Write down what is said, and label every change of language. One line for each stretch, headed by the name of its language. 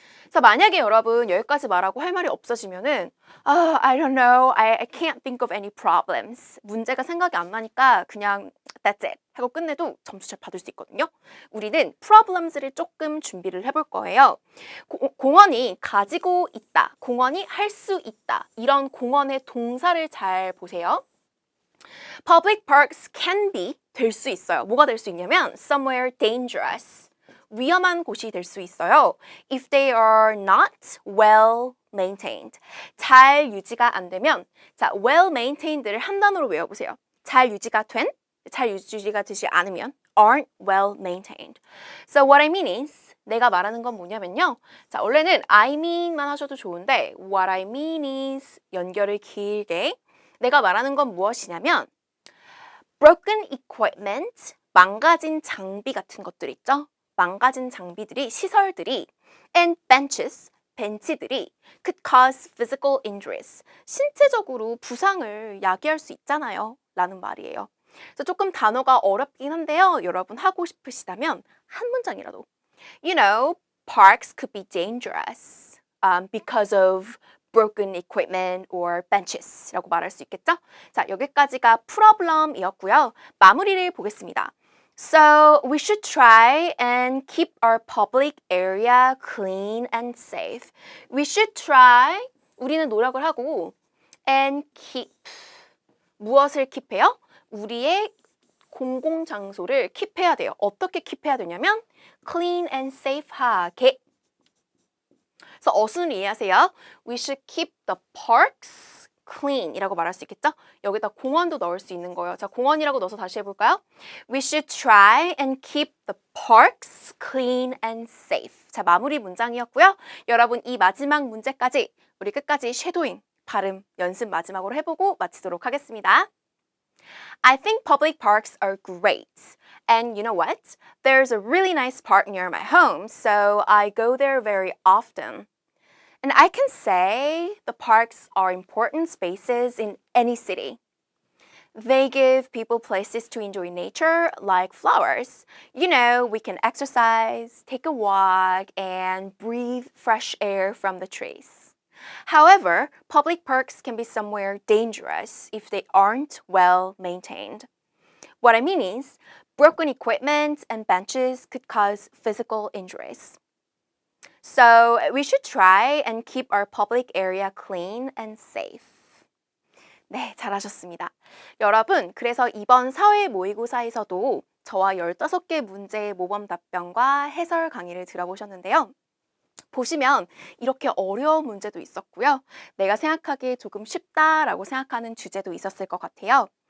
Korean: 자, 만약에 여러분 여기까지 말하고 할 말이 없어지면은
English: I don't know, I can't think of any problems.
Korean: 문제가 생각이 안 나니까 그냥 that's it 하고 끝내도 점수 잘 받을 수 있거든요. 우리는 problems를 조금 준비를 해볼 거예요. 공원이 가지고 있다, 공원이 할 수 있다, 이런 공원의 동사를 잘 보세요.
English: Public parks can be,
Korean: 될 수 있어요. 뭐가 될 수 있냐면
English: somewhere dangerous.
Korean: 위험한 곳이 될 수 있어요.
English: If they are not well maintained.
Korean: 잘 유지가 안 되면, 자, well maintained를 한 단어로 외워보세요. 잘 유지가 되지 않으면 aren't well maintained.
English: So what I mean is,
Korean: 내가 말하는 건 뭐냐면요. 자, 원래는 I mean만 하셔도 좋은데 what I mean is 연결을 길게, 내가 말하는 건 무엇이냐면
English: broken equipment,
Korean: 망가진 장비 같은 것들 있죠. 망가진 장비들이, 시설들이 and benches, 벤치들이
English: could cause physical injuries,
Korean: 신체적으로 부상을 야기할 수 있잖아요 라는 말이에요. 그래서 조금 단어가 어렵긴 한데요. 여러분 하고 싶으시다면 한 문장이라도
English: You know, parks could be dangerous because of broken equipment or benches
Korean: 라고 말할 수 있겠죠? 자, 여기까지가 problem이었고요. 마무리를 보겠습니다.
English: So we should try and keep our public area clean and safe.
Korean: We should try, 우리는 노력을 하고 and keep, 무엇을 keep해요? 우리의 공공장소를 keep해야 돼요. 어떻게 keep해야 되냐면 clean and safe하게. 그래서 어순을 이해하세요.
English: We should keep the parks
Korean: clean이라고 말할 수 있겠죠? 여기다 공원도 넣을 수 있는 거예요. 자, 공원이라고 넣어서 다시 해볼까요?
English: We should try and keep the parks clean and safe.
Korean: 자, 마무리 문장이었고요. 여러분 이 마지막 문제까지 우리 끝까지 쉐도잉, 발음 연습 마지막으로 해보고 마치도록 하겠습니다.
English: I think public parks are great. And you know what? There's a really nice park near my home, so I go there very often. And I can say the parks are important spaces in any city. They give people places to enjoy nature, like flowers. You know, we can exercise, take a walk, and breathe fresh air from the trees. However, public parks can be somewhere dangerous if they aren't well maintained. What I mean is, broken equipment and benches could cause physical injuries. So we should try and keep our public area clean and safe.
Korean: 네, 잘하셨습니다. 여러분, 그래서 이번 사회 모의고사에서도 저와 15개 문제의 모범 답변과 해설 강의를 들어보셨는데요. 보시면 이렇게 어려운 문제도 있었고요. 내가 생각하기에 조금 쉽다라고 생각하는 주제도 있었을 것 같아요.